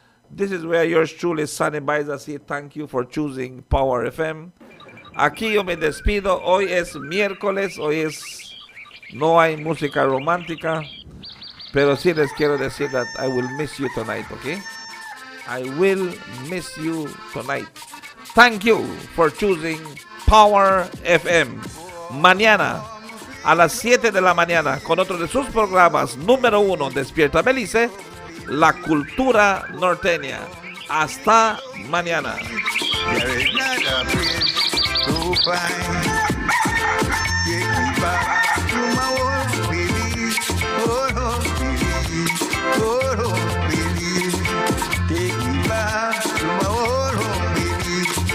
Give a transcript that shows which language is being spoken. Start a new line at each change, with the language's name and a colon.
English: This is where yours truly, Sunny Baiza, say thank you for choosing Power FM.
Spanish: Aquí yo me despido. Hoy es miércoles. No hay música romántica. Pero sí les quiero decir
English: that I will miss you tonight, okay? I will miss you tonight. Thank you for choosing Power FM.
Spanish: Mañana a las 7 de la mañana con otro de sus programas número 1, Despierta Belice, la cultura norteña. Hasta mañana.
English: There is not a place so fine. Take me back to my old Belize, old home Belize, old home Belize. Take me back to my old home Belize.